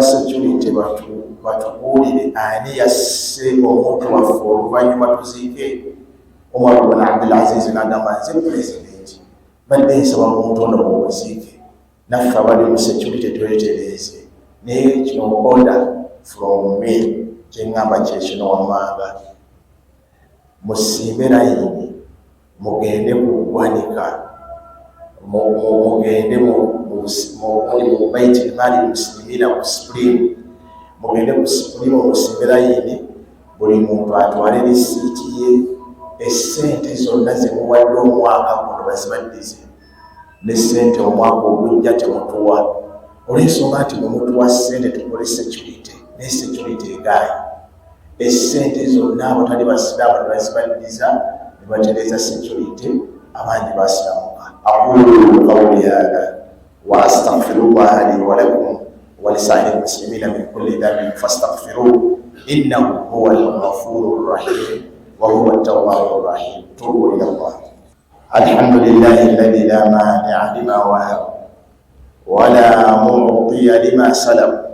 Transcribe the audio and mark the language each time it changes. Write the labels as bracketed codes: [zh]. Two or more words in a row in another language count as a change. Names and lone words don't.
[lg] security batubuulire ani yasse omuntu waffe oluvannyuma tuziike Umar ibn Abdul Aziz n'agamba nze pulezidenti badde nsaba omuntu ono mumuziike naffe abali mu security twetereeze naye kino [en] order from me [lg] kyeŋŋamba kyekino wammanga musimbe layini mugende ku ggwanika mugende mu Baitul Mali muslimina ku Supreme mugende ku Supreme musimbe layini buli muntu atwale risiiti ye essente zonna zemuwadde omwaka guno bazibaddize n'essente omwaka ogujja temutuwa olw'ensonga nti mwemutuwa ssente tukole security naye security egaayi essente zonna abatali basiraamu ne bazibaddiza ne batereeza security abangi basiramuka [ar] أقول قولي هذا وأستغفر الله لي ولكم ولسائر المسلمين من كل ذنب فاستغفروه إنه هو الغفور الرحيم وهو التواب الرحيم توبوا إلى الله الحمد لله الذي لا مانع لما وهب ولا معطي لما سلب